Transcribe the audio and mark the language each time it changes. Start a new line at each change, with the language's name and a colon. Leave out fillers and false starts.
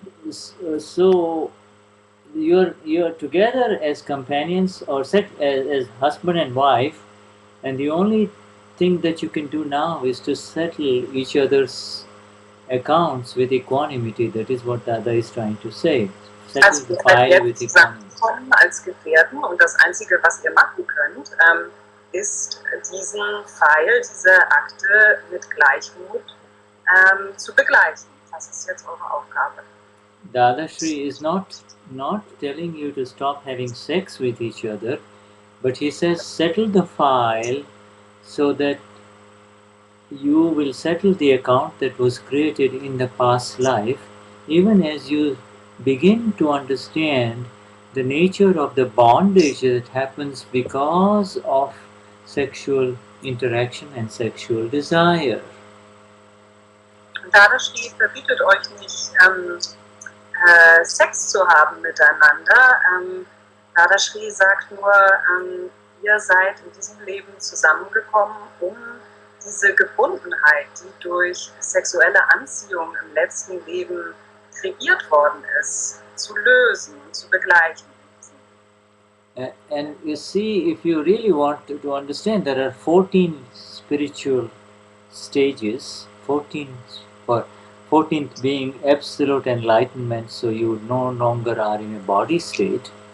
English: So you're together as companions or as husband and wife, and the only thing that you can do now is to settle each other's accounts with equanimity. That is what Dada is trying to say. Settle the file with equanimity.
German: Als Gefährten und das Einzige, was ihr machen könnt, ist diesen Pfeil, diese Akte mit Gleichmut zu begleichen. Das ist jetzt eure Aufgabe.
English: Dadashri is not telling you to stop having sex with each other, but he says settle the file so that you will settle the account that was created in the past life, even as you begin to understand the nature of the bondage that happens because of sexual interaction and sexual desire.
German: Dadashri verbietet euch nicht, Sex zu haben miteinander. Dadashri sagt nur, ihr seid in diesem Leben zusammengekommen, um diese Gebundenheit, die durch sexuelle Anziehung im letzten Leben kreiert worden ist, zu lösen und zu begleichen.
English: And you see, if you really want to understand, there are 14 spiritual stages, 14th being absolute enlightenment, so you no longer are in a body state.